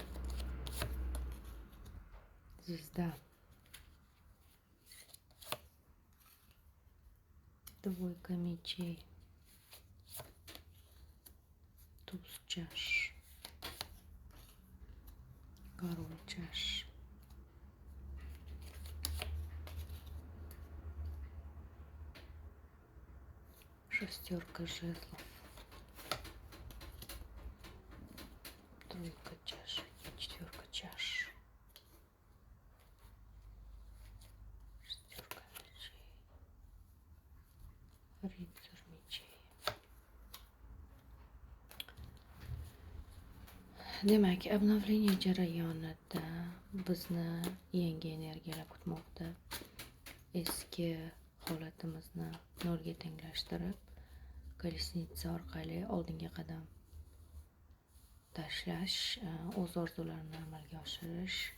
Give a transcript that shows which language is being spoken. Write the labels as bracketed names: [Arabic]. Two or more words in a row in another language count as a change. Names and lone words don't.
[Russian] звезда, двойка мечей, туз чаш, король чаш, шестерка жезлов, тройка чаш, четверка чаш, шестерка мечей, рыцарь мечей. [Uzbek] Demak, обновление jarayonida bizni yangi energiyalar kutmoqda. Eski holatimizni nolga tenglashtirib, kolesnitsa orqali oldinga qadam tashlash, o'z orzularini amalga oshirish.